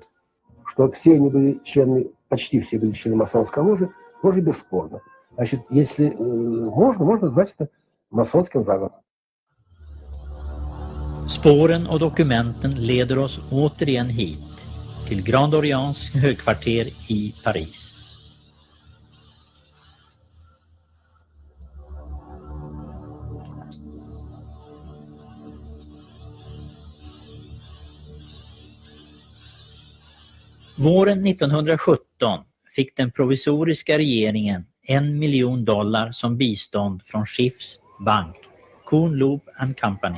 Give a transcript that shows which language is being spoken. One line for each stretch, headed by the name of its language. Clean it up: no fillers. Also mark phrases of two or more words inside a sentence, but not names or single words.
Russian: Что все они были членами, почти все были членами масонской ложи, тоже бесспорно. Значит, если можно назвать это масонским заговором.
Swedish: Spåren och dokumenten leder oss återigen hit, till Grand Orients högkvarter i Paris. Våren 1917 fick den provisoriska regeringen $1 miljon som bistånd från Schiffs bank, Kuhn Loeb and Company.